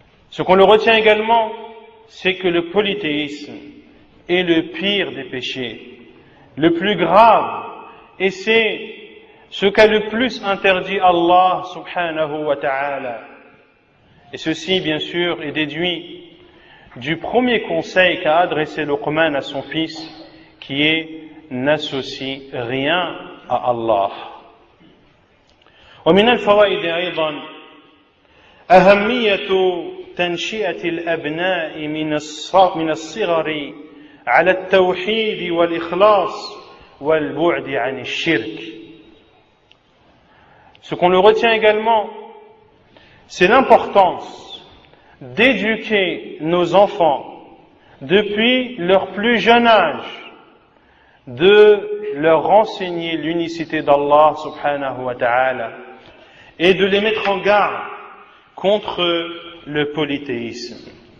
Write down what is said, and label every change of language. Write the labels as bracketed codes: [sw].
[fr] Ce qu'on le retient également, c'est que le polythéisme est le pire des péchés, le plus grave, et c'est ce qu'a le plus interdit Allah subhanahu wa ta'ala. Et ceci, bien sûr, est déduit du premier conseil qu'a adressé Luqman à son fils, qui est n'associe rien à Allah. [ar] ومن الفوائد أيضا أهمية تنشئة الأبناء من الصغر على التوحيد والإخلاص والبعد عن الشرك. [fr] Ce qu'on le retient également, c'est l'importance d'éduquer nos enfants depuis leur plus jeune âge, de leur renseigner l'unicité d'Allah subhanahu wa ta'ala et de les mettre en garde contre le polythéisme.